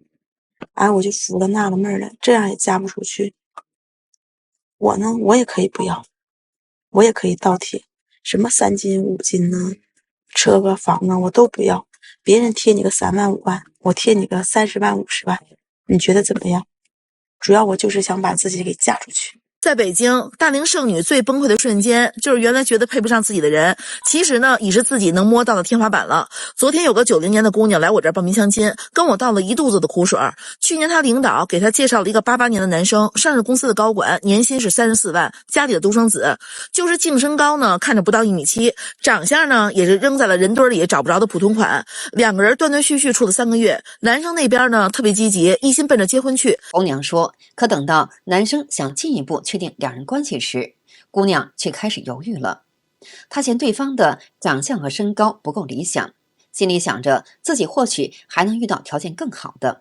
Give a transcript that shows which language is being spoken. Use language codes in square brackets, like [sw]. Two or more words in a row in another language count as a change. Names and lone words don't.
[zh] 哎，我就服了納了悶了，這樣也嫁不出去。我呢，我也可以不要，我也可以倒貼。什麼3金5金呢，車個房啊，我都不要。別人貼你個3萬5萬，我貼你個30萬50萬，你覺得怎麼樣？主要我就是想把自己給嫁出去。在北京，大龄剩女最崩溃的瞬间，就是原来觉得配不上自己的人，其實呢，已是自己能摸到的天花板了。昨天有個90年的姑娘來我這兒報名相親，跟我倒了一肚子的苦水。去年她領導給她介紹了一個88年的男生，上市公司的高管，年薪是34萬，家裡的獨生子，就是淨身高呢，看着不到1.7米，長相呢也是扔在了人堆裡找不着的普通款。兩個人斷斷續續處了3個月，男生那邊呢特別積極，一心奔着結婚去。紅娘說，可等到男生想進一步確定兩人關係時，姑娘卻開始猶豫了。她嫌對方的長相和身高不夠理想，心裡想着自己或許還能遇到條件更好的。